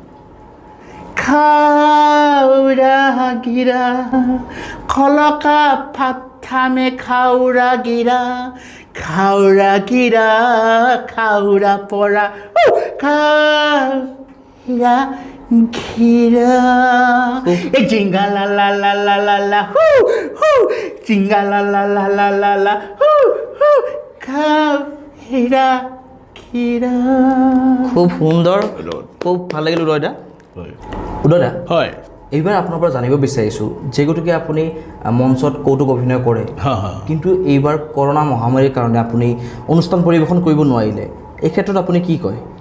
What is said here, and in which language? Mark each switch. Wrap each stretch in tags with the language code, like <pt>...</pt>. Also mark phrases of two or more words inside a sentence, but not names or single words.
<as>খাউৰা গিৰা খলকা ফাথামে খাউৰা গিৰা খাউৰা পৰা খাউৰা ঘিৰা এই জিংগা লা লা লা লা লা লা হু হু জিংগা লা লা লা লা লা লা হু হু খাউৰা ঘিৰা খুব সুন্দৰ খুব ভাল লাগিল উদয়দা উদয়দা হয় এইবাৰ আপোনাৰ পৰা জানিব বিচাৰিছোঁ যে গতিকে আপুনি মঞ্চত কৌতুক অভিনয় কৰে কিন্তু এইবাৰ কৰোণা মহামাৰীৰ কাৰণে আপুনি অনুষ্ঠান পৰিৱেশন কৰিব নোৱাৰিলে এই ক্ষেত্ৰত আপুনি কি কয়</as>